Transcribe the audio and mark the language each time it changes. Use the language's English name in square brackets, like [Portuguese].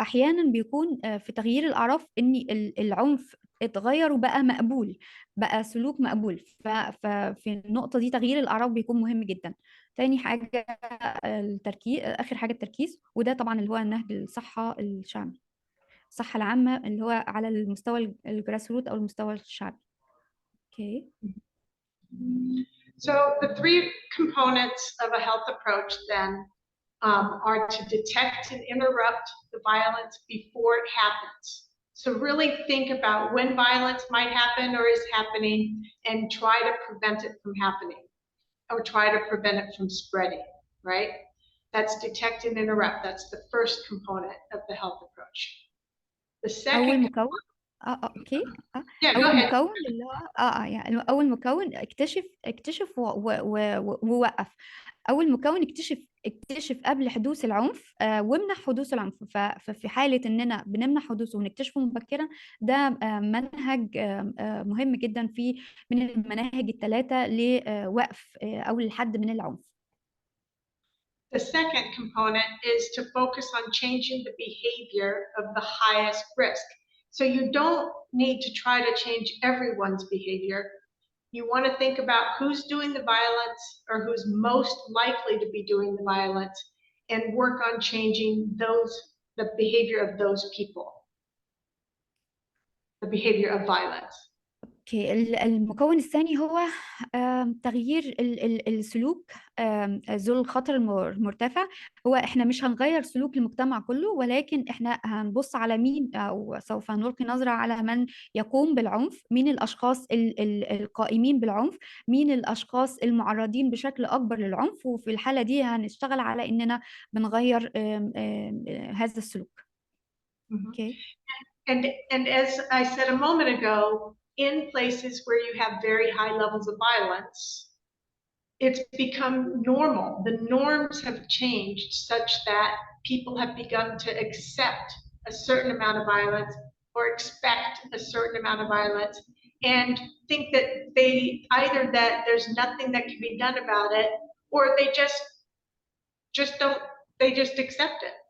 [Arabic] احيانا بيكون في تغيير الاعراف ان العنف اتغير وبقى مقبول، بقى سلوك مقبول. ففي النقطة دي تغيير الأعراف بيكون مهم جدا. تاني حاجة التركيز، آخر حاجة التركيز، وده طبعا اللي هو نهج الصحة الشعبي، الصحة العامة اللي هو على المستوى الجراس روت أو المستوى الشعبي. [English] Okay. So the three components of a health approach then are to detect and interrupt the violence before it happens. So really think about when violence might happen or is happening and try to prevent it from happening or try to prevent it from spreading, right? That's detect and interrupt. That's the first component of the health approach. The second. [Arabic] أول مكون اوكي [English] Yeah, go [Arabic] اول [English] ahead. [Arabic] مكون اللي هو يعني اول مكون اكتشف ووقف. اول مكون اكتشف قبل حدوث العنف، وامنع حدوث العنف. ففي حاله اننا بنمنع حدوثه ونكتشفه مبكرا، ده منهج مهم جدا من المناهج ال3 لوقف او للحد من العنف. [English] The second component is to focus on changing the behavior of the highest risk. So you don't need to try to change everyone's behavior. You want to think about who's doing the violence or who's most likely to be doing the violence and work on changing the behavior of those people, the behavior of violence. [Arabic] اوكي، المكون الثاني هو تغيير السلوك ذو الخطر المرتفع. هو احنا مش هنغير سلوك المجتمع كله، ولكن احنا هنبص على مين، او سوف نلقي نظرة على من يقوم بالعنف، مين الاشخاص القائمين بالعنف، مين الاشخاص المعرضين بشكل اكبر للعنف، وفي الحالة دي هنشتغل على اننا بنغير هذا السلوك. اوكي. [English] And as I said a moment ago, in places where you have very high levels of violence, it's become normal. The norms have changed such that people have begun to accept a certain amount of violence or expect a certain amount of violence and think that either that there's nothing that can be done about it, or they just don't, they just accept it.